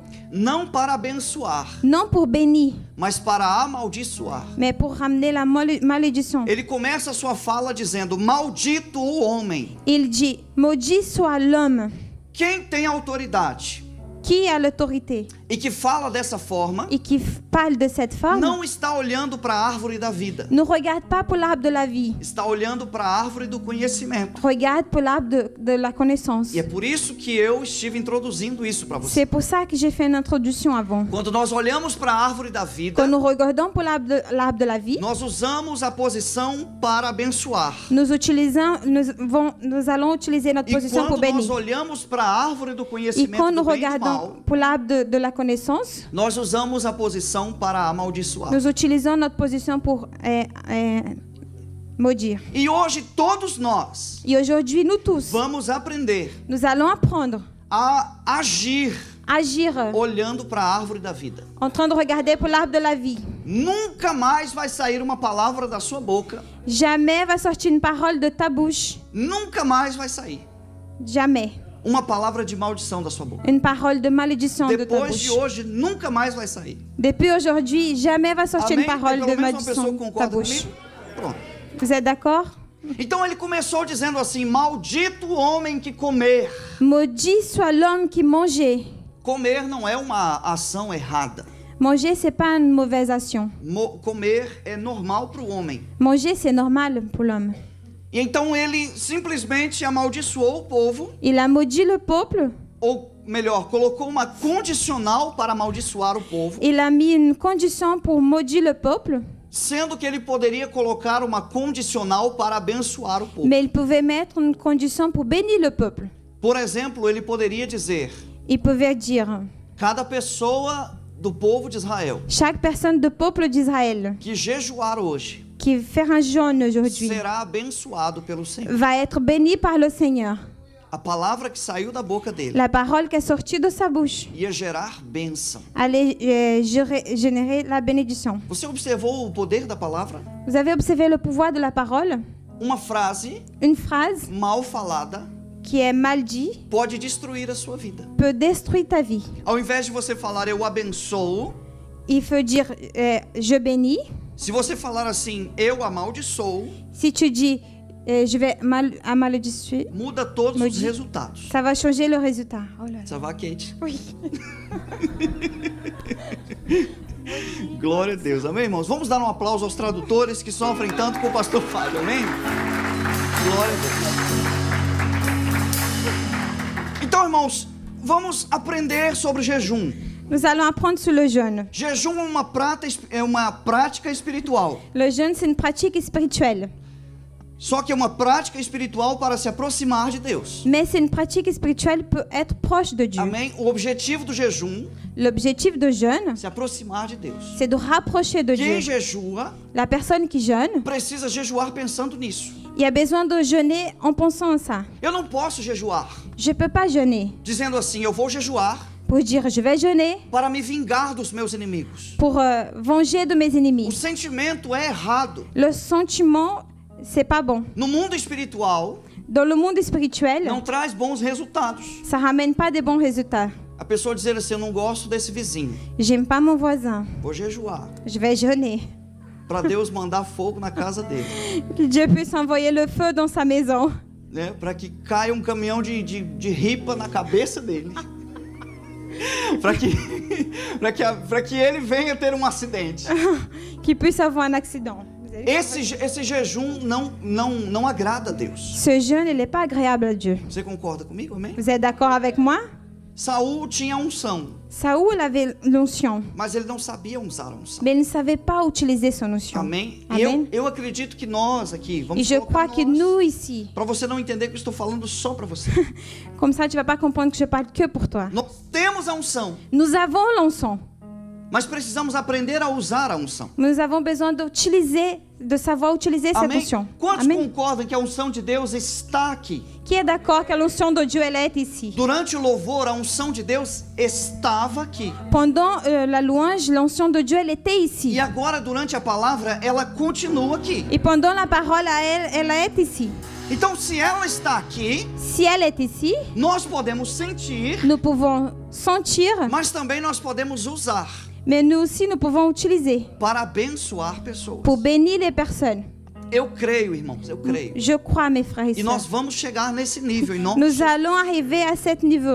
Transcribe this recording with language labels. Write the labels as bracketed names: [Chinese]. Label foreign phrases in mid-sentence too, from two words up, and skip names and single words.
[Portuguese] não para abençoar, [French] non pour bénir, [Portuguese] mas para amaldiçoar. [French] mais pour ramener la malédiction. [Portuguese] Ele começa a sua fala dizendo: maldito o homem. [French] Il dit, maudit soit l'homme [Portuguese] Quem tem autoridade [French] qui a l'autorité [Portuguese] e que fala dessa forma, [French] et qui parle de cette forme, [Portuguese] não está olhando para a árvore da vida, [French] ne regarde pas pour l'arbre de la vie, [Portuguese] está olhando para a árvore do conhecimento. [French] regarde pour l'arbre de la connaissance. [Portuguese] E é por isso que eu estive introduzindo isso para você. [French] C'est pour ça que j'ai fait une introduction avant. [Portuguese] Quando nós olhamos para a árvore da vida, [French] Quand nous regardons pour l'arbre de la vie, [Portuguese] nós usamos a posição para abençoar. [French] nous allons utiliser notre [Portuguese] E [French] position pour [Portuguese] quando nós [French] bénir. [Portuguese] olhamos para a árvore do [French] Et [Portuguese] conhecimento [French] quand nous [Portuguese] do bem e do mal, [French] regardons pour l'arbre de la connaissance, [Portuguese] nós usamos a posição para amaldiçoar. [French] nous utilisons notre position pour maudire. [Portuguese] E hoje todos nós [French] Et aujourd'hui, nous tous, [Portuguese] vamos aprender [French] nous allons apprendre [Portuguese] a agir [French] à agir [Portuguese] olhando para a árvore da vida. [French] en train de regarder pour l'arbre de la vie. [Portuguese] Nunca mais vai sair uma palavra da sua boca. [French] Jamais va sortir une parole de ta bouche. [Portuguese] Nunca mais vai sair. [French] Jamais. [Portuguese] uma palavra de maldição da sua boca. [French] Une parole de malédiction de ta [Portuguese] Depois de [French] bouche. [Portuguese] hoje, nunca mais vai sair. [French] Depuis aujourd'hui, jamais va sortir [Portuguese] Amém? [French] une parole [Portuguese] Pelo [French] de [Portuguese] menos uma pessoa [French] malédiction [Portuguese] que [French] de ta [Portuguese] concorda [French] bouche. [Portuguese] comigo? Pronto. [French] Vous êtes d'accord? [Portuguese] Então ele começou dizendo assim: maldito o homem que comer. [French] Maudit soit l'homme qui mangeait. [Portuguese] Comer não é uma ação errada. [French] Manger, c'est pas une mauvaise action. [Portuguese] Comer é normal para o homem. [French] Manger, c'est normal pour l'homme. [Portuguese] E então ele simplesmente amaldiçoou o povo, [French] Il a maudit le peuple. [Portuguese] ou melhor, colocou uma condicional para amaldiçoar o povo, [French] Il a mis une condition pour maudire le peuple. [Portuguese] sendo que ele poderia colocar uma condicional para abençoar o povo. [French] Mais il pouvait mettre une condition pour bénir le peuple. [Portuguese] Por exemplo, ele poderia dizer: [French] Il pouvait dire, [Portuguese] cada pessoa do povo de Israel [French] chaque personne du peuple d'Israël [Portuguese] que jejuar hoje [French] qui fait un jeûne aujourd'hui [Portuguese] será abençoado pelo Senhor. [French] va être béni par le Seigneur. [Portuguese] A palavra que saiu da boca dele [French] La parole qui est sortie de sa bouche [Portuguese] ia gerar bênção. [French] allait générer la bénédiction. [Portuguese] Você observou o poder da palavra? [French] Vous avez observé le pouvoir de la parole? [Portuguese] Uma frase [French] Une phrase [Portuguese] mal falada [French] qui est mal dite [Portuguese] pode destruir a sua vida. [French] peut détruire ta vie. [Portuguese] Ao invés de você falar eu abençoo, [French] Il faut dire je bénis. [Portuguese] se você falar assim eu amaldiçoo, [French] Si tu dis je vais malédicier, [Portuguese] muda todos os [French] Maudit. [Portuguese] resultados. [French] ça va changer le résultat. Oh là là. Ça va, Kate? Oui. [Portuguese] Glória a Deus, amém, irmãos? Vamos dar um aplauso aos tradutores que sofrem tanto com o pastor Fábio, amém? Glória a Deus. Então, irmãos, vamos aprender sobre jejum. [French] Nous allons apprendre sur le jeûne. [Portuguese] Jejum é uma prática espiritual. [French] Le jeûne, c'est une pratique spirituelle. [Portuguese] Só que é uma prática espiritual para se aproximar de Deus. [French] Mais c'est une pratique spirituelle pour être proche de Dieu. [Portuguese] Amém? O objetivo do jejum [French] L'objectif de jeûne, [Portuguese] é se aproximar de Deus. [French] c'est de rapprocher de [Portuguese] Quem [French] Dieu. [Portuguese] jejua [French] La personne qui jeûne, [Portuguese] precisa jejuar pensando nisso. [French] il a besoin de jeûner en pensant à ça. [Portuguese] Eu não posso jejuar [French] Je ne peux pas jeûner [Portuguese] dizendo assim, eu vou jejuar [French] pour dire je vais jeûner [Portuguese] para me vingar dos meus inimigos. [French] pour venger de mes [Portuguese] O [French] ennemis. [Portuguese] sentimento é errado. [French] Le sentiment, c'est pas bon. [Portuguese] No mundo espiritual, [French] Dans le monde spirituel, [Portuguese] não traz bons resultados. [French] ça ramène pas de bons résultats. [Portuguese] A pessoa dizer assim, eu não gosto desse vizinho, [French] J'aime pas mon voisin, [Portuguese] vou jejuar [French] je vais jeûner. [Portuguese] para Deus mandar fogo na casa dele, [French] Que Dieu puisse envoyer le feu dans sa maison. [Portuguese] né? Para que caia um caminhão de ripa na cabeça dele. para que ele venha ter um acidente. [French] Qu'il puisse avoir un accident. [Portuguese] Esse jejum não agrada a Deus. [French] Ce jeûne, il n'est pas agréable à Dieu. [Portuguese] Você concorda comigo, amém? [French] Vous êtes d'accord avec moi? [Portuguese] Saul tinha unção, [French] Saoul avait l'onction, [Portuguese] mas ele não sabia usar a unção. [French] mais il ne savait pas utiliser son onction. [Portuguese] Amém? E [French] Amen. [Portuguese] eu acredito que nós aqui, [French] Et [Portuguese] vamos [French] je crois que nous ici, [Portuguese] para você não entender que eu estou falando só para você. [French] comme ça tu vas pas comprendre que je parle que pour toi. [Portuguese] Nós temos a unção, [French] Nous avons l'onction. [Portuguese] mas precisamos aprender a usar a unção. [French] Nous avons besoin de savoir utiliser cette [Portuguese] Amém? [French] onction. [Portuguese] Quantos [French] Amen. [Portuguese] concordam que a unção de Deus está aqui? [French] Qui est d'accord que l'onction de Dieu, elle est ici? [Portuguese] Durante o louvor, a unção de Deus estava aqui. [French] Pendant la louange, l'onction de Dieu, elle était ici. [Portuguese] E agora, durante a palavra, ela continua aqui. [French] Et pendant la parole, elle est ici. [Portuguese] Então, se ela está aqui, [French] Si elle est ici, [Portuguese] nós podemos sentir, [French] nous pouvons sentir, [Portuguese] mas também nós podemos usar [French] mais nous aussi, nous pouvons utiliser [Portuguese] para abençoar pessoas. [French] pour bénir les personnes. [Portuguese] Eu creio, irmãos, eu creio. [French] Je crois, mes frères et [Portuguese] E nós [French] sœurs. [Portuguese] vamos chegar nesse nível em nome de [French] Nous [Portuguese] Jesus. [French] allons arriver à ce niveau.